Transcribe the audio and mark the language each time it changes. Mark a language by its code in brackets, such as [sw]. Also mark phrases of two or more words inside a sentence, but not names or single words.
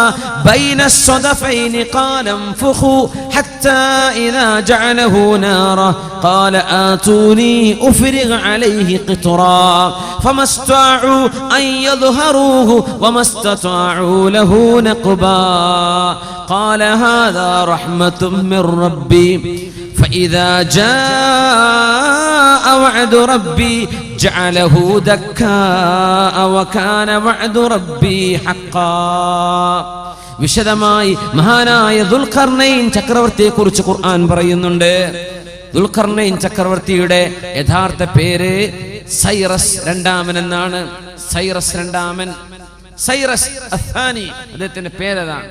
[ar] بين الصدفين قال انفخوا حتى إذا جعله نارا قال آتوني أفرغ عليه قطرا فما استطاعوا أن يظهروه وما استطاعوا له نقبا قال هذا رحمة من ربي فإذا جاء وعد ربي جعله دكاء وكان وعد ربي حقا. [ml] വിശദമായി മഹാനായ ദുൽഖർനൈൻ ചക്രവർത്തിയെക്കുറിച്ച് ഖുർആൻ പറയുന്നുണ്ട്. ദുൽഖർനൈൻ ചക്രവർത്തിയുടെ യഥാർത്ഥ പേര് സൈറസ് രണ്ടാമൻ എന്നാണ്. സൈറസ് രണ്ടാമൻ, സൈറസ് അഥാനി അദ്ദേഹത്തിന്റെ പേരതാണ്.